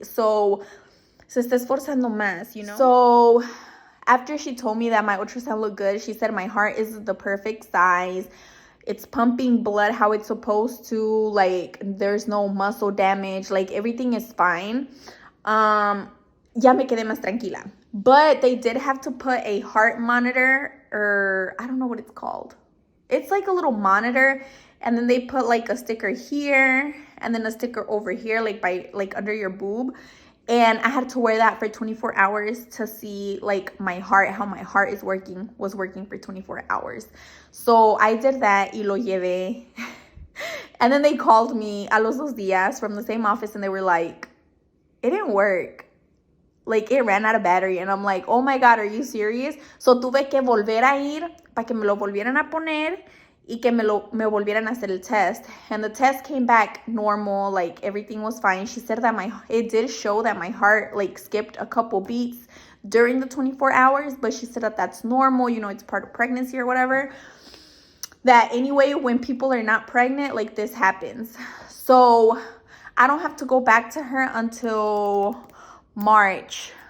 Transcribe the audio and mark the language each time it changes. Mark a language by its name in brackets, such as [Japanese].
[English] So [Spanish] se está esforzando más, [English] you know? So after she told me that my ultrasound looked good, she said my heart is the perfect size. It's pumping blood how it's supposed to. Like, there's no muscle damage. Like, everything is fine. [Spanish] Ya me quedé más tranquila. [English] But they did have to put a heart monitor, or I don't know what it's called. It's like a little monitor, and then they put like a sticker here and then a sticker over here, like under your boob. And I had to wear that for 24 hours to see like my heart, how my heart was working for 24 hours. So I did that [Spanish] y lo llevé. [English] And then they called me [Spanish] a los 2 días [English] from the same office and they were like, it didn't work. Like, it ran out of battery. And I'm like, oh my God, are you serious? [Spanish] So tuve que volver a ir para que me lo volvieran a poner y que me volvieran a hacer el test. [English] And the test came back normal. Like, everything was fine. She said that it did show that my heart like skipped a couple beats during the 24 hours, but she said that that's normal. You know, it's part of pregnancy or whatever. That anyway, when people are not pregnant, like, this happens. So I don't have to go back to her until March.